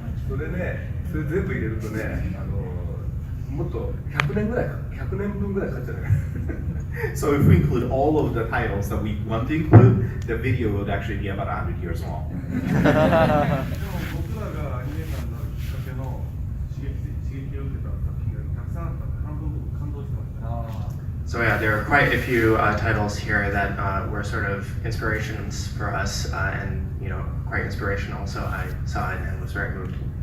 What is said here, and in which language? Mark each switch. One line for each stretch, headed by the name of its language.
Japanese: それね、それ全部入れるとね、もっと100年ぐらいか、100年分ぐらいかかっちゃうね。
English: So if we include all of the titles that we want to include, the video would actually be about 100 years long.
Japanese: でも僕らがアニメーターになるきっかけの刺激を受けた作品がたくさんあったんで、半分僕感動してました。
English: So yeah, there are quite a few titles here that were sort of inspirations for us, and quite inspirational. So I saw it and was very moved.